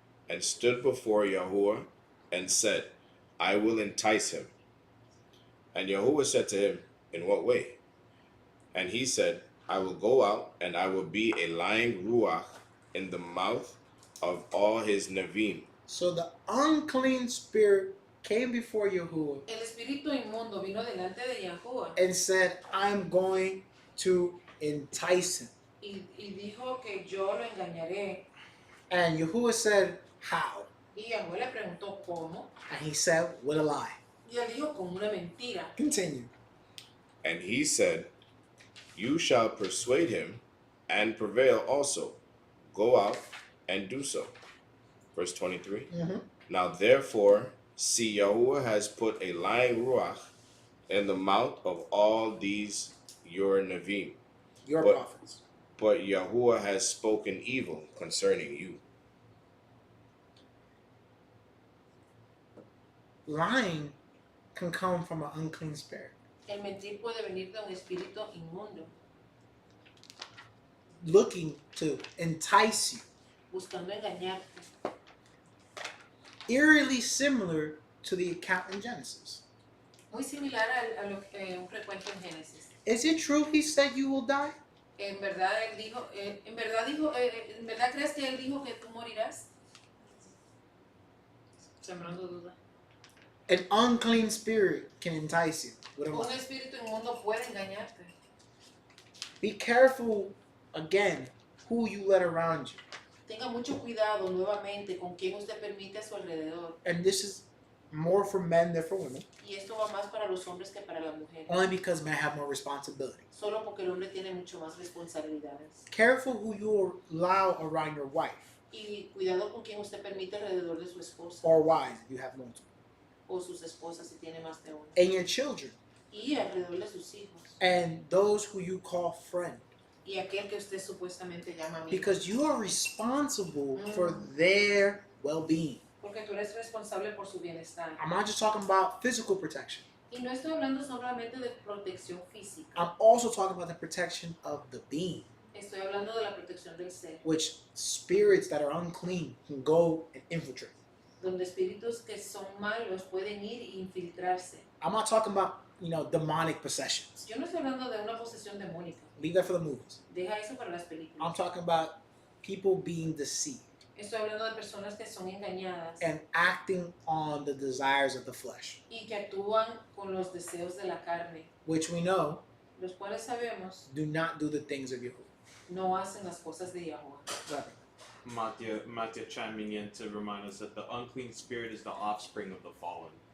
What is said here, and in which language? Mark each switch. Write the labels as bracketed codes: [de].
[en] and stood before Yahuwah, and said, I will entice him. And Yahuwah said to him, in what way? And he said, I will go out, and I will be a lying ruach in the mouth of all his neviim. So the unclean spirit came before Yahuwah [es] El espíritu inmundo vino delante de Yahuwah [en] and said, I'm going to entice him. [es] y dijo que yo lo engañaré. [en] And Yahuwah said, how? [es] Y Yahuwah le preguntó cómo. [en] And he said, with a lie. [es] Y él dijo con una mentira. [en] Continue. And he said, You shall persuade him and prevail also. Go out and do so. Verse 23. Mm-hmm. Now therefore, see, Yahuwah has put a lying ruach in the mouth of all these your neviim. Your But- prophets. But Yahuwah has spoken evil concerning you. lying can come from an unclean spirit. [es] El mentir puede venir de un espíritu inmundo, [en] Looking to entice you. [es] buscando engañarte. [en] Eerily similar to the account in Genesis. [es] Muy similar a lo que un recuento en Génesis. [en] Is it true he said you will die? [es] En verdad él dijo, en verdad crees que él dijo que tú morirás? Sembrando duda. [en] An unclean spirit can entice you. With a [es] Un [en] lie. [es] espíritu inmundo puede engañarte. [en] Be careful, again, who you let around you. [es] Tenga mucho cuidado nuevamente con quien usted permite a su alrededor. [en] And this is more for men than for women. [es] Y esto va más para los hombres que para las mujeres. [en] Only because men have more responsibility. [es] Solo porque el hombre tiene mucho más responsabilidades. [en] Careful who you allow around your wife. [es] Y cuidado con quien usted permite alrededor de su esposa. [en] Or wives if you have multiple. [es] O sus esposas si tiene más de una. [en] And your children. [es] Y alrededor de sus hijos. [en] And those who you call friend. [es] Y aquel que usted supuestamente llama amigo. [en] Because you are responsible for their well-being. [es] Porque tú eres responsable por su bienestar. [en] I'm not just talking about physical protection. [es] Y no estoy hablando solamente de protección física. [en] I'm also talking about the protection of the being. [es] Estoy hablando de la protección del ser. [en] Which spirits that are unclean can go and infiltrate. [es] Donde espíritus que son malos pueden ir e infiltrarse. [en] I'm not talking about, demonic possessions. [es] Yo no estoy hablando de una posesión demónica. [en] Leave that for the movies. [es] Deja eso para las películas. [en] I'm talking about people being deceived [es] Estoy hablando de personas que son engañadas [en] and acting on the desires of the flesh, [es] y que actúan con los deseos de la carne, [en] which we know [es] los cuales sabemos [en] do not do the things of Yahuwah. [es] no hacen las cosas de Yahuwah. [en] Matthew chiming in to remind us that the unclean spirit is the offspring of the fallen.